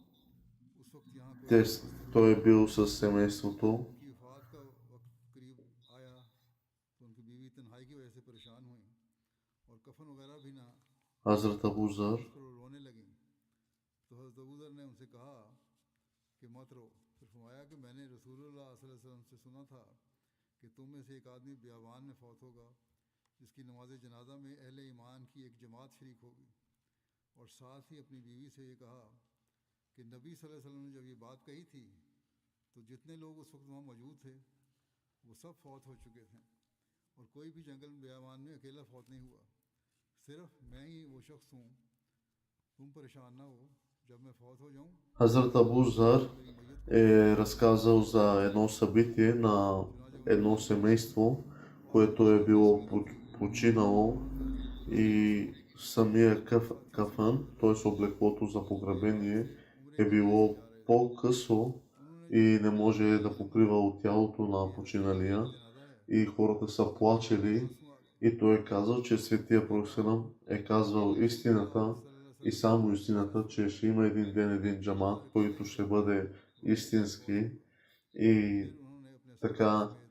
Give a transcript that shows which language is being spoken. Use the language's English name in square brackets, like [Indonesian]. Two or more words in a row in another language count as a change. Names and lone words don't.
[Bulgarian] той е бил със семейството, Хазрат Абу Зар [Hindi] कि तुम में से एक आदमी बियाबान में फौत होगा जिसकी नमाज जनाजा में अहले ईमान की एक जमात शरीक होगी। और साथ ही अपनी बीवी से ये कहा कि [Arabic] نبي صلى الله عليه وسلم [Hindi] ने जब ये बात कही थी तो जितने लोग उस वक्त वहाँ मौजूद थे वो सब फौत हो चुके थे और कोई भी जंगल में बियाबान में अकेला फौत नहीं हुआ, सिर्फ मैं ही वो शख्स हूँ। तुम परेशान ना हो, जब मैं फौत हो जाऊँ। [Bulgarian] Хазрат Абу Зар е разказал за едно събитие на едно семейство, което е било починало, и самия кафан, т.е. облеклото за погребение, е било по-късо и не може да покрива от тялото на починалия, и хората са плачели, и той е казал, че светия пророк е казвал истината и само истината, че ще има един ден един джамат, който ще бъде истински, и така